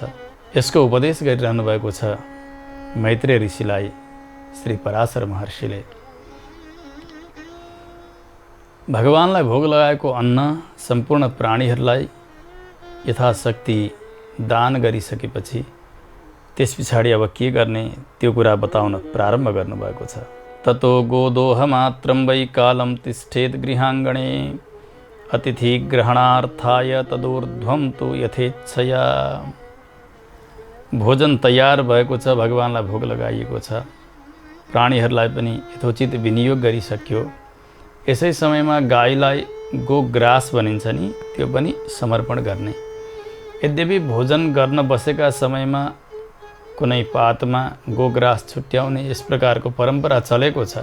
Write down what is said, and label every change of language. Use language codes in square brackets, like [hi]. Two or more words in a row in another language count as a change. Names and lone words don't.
[ne] यसको उपदेश गरिरहनु भएको छ मैत्रेय ऋषिलाई श्री पराशर महर्षिले। भगवानलाई भोग लगाएको अन्न सम्पूर्ण प्राणीहरूलाई यथाशक्ति दान गरिसकेपछि त्यस पछाडि अब के गर्ने त्यो कुरा बताउन प्रारम्भ गर्नुभएको छ। [sa] ततो गोदोह मात्रं वै कालं तिष्ठेत् गृहाङ्गणे अतिथि ग्रहणार्थाय तदूर्ध्वं तु यथेच्छया। [ne] भोजन तयार भएको छ, भगवानलाई भोग लगाइएको छ, प्राणीहरूलाई पनि यथोचित विनियोग गरिसक्यो। यसै समयमा गाईलाई गोग्रास भनिन्छ नि, त्यो पनि समर्पण गर्ने। यद्यपि भोजन गर्न बसेका समयमा कुनै पातमा गोग्रास छुट्याउने यस प्रकारको परम्परा चलेको छ।